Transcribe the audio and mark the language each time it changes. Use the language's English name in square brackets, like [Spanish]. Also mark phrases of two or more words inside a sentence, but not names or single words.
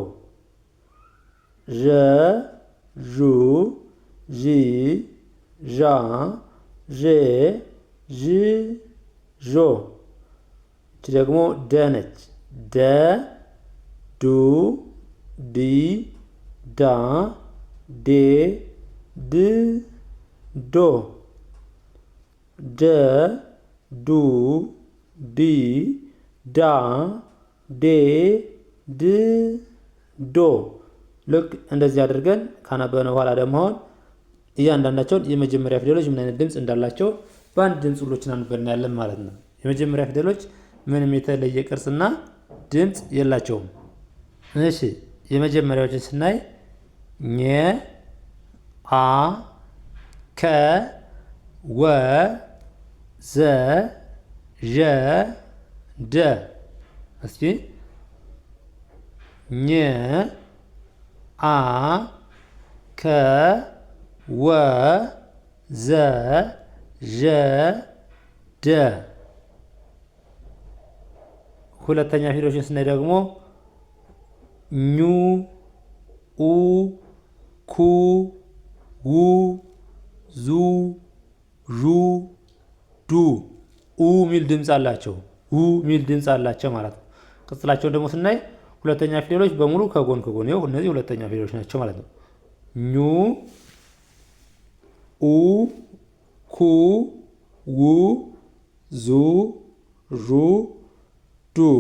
[Amharic] ዠ ዡ ዢ ዣ ዤ ዥ ዦ። እቺ ደግሞ ደ ነች። ደ ዱ ዲ ዳ ዴ ድ ዶ። ደ ዱ ዲ ዳ ዴ ድ ዶ። ልክ እንደዚህ አድርገን ካነበብን በኋላ ደግሞ እያንዳንዳቸውን የመጀመሪያ ፊደሎች ምን አይነት ድምፅ እንዳላቸው በአንድ ድምፅ ሁሎችን አንበን ያለን ማለት ነው። የመጀመሪያ ፊደሎች ምንም የተለየ ቅርጽና ድምፅ የላቸውም። እሺ የመጀመሪያዎችን ስናይ ኘ አ ከ ወ ዘ ዠ ደ። እስኪ ኘ አ ከ ወ ዘ ዠ ደ። ሁለተኛ ፊደሎችን ስናይ ደግሞ ኙ ኡ ኩ ው ዙ ዡ ዱ ኡ ሚል ድምፅ አላቸው። ሚል ድምፅ አላቸው ማለት ነው። ቅጽላቸውን ደግሞ ስናይ ሁለተኛ ፊደሎች በሙሉ ከጎን ይኸው እነዚህ ሁለተኛ ፊደሎች ናቸው ማለት ነው። ኙ ኡ ኩ ው ዙ ዡ ዱ።